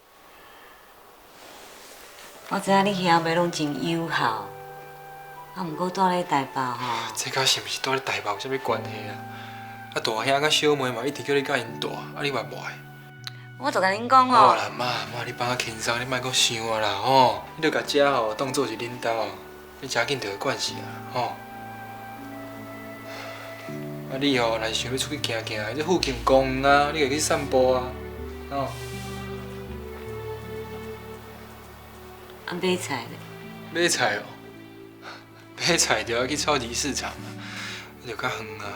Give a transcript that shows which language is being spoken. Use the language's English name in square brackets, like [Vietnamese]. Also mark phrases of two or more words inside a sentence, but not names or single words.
[Min Nan Chinese] 我知影你遐尾拢真友好，啊，毋过住咧台北吼，这甲是毋是住咧台北有啥物关系啊？啊，大兄甲小妹嘛一直叫你甲因住，啊你嘛无爱。我就甲恁讲吼，好啦，妈，你放较轻松，你莫阁想啊啦吼。你着甲遮吼当做是恁兜，你真紧就会惯势啊吼。啊，你吼若是想要出去行行，这附近公园啊，你可以去散步啊，吼。啊，买菜咧，买菜哦，买菜就要去超级市场啊，那就较远啊。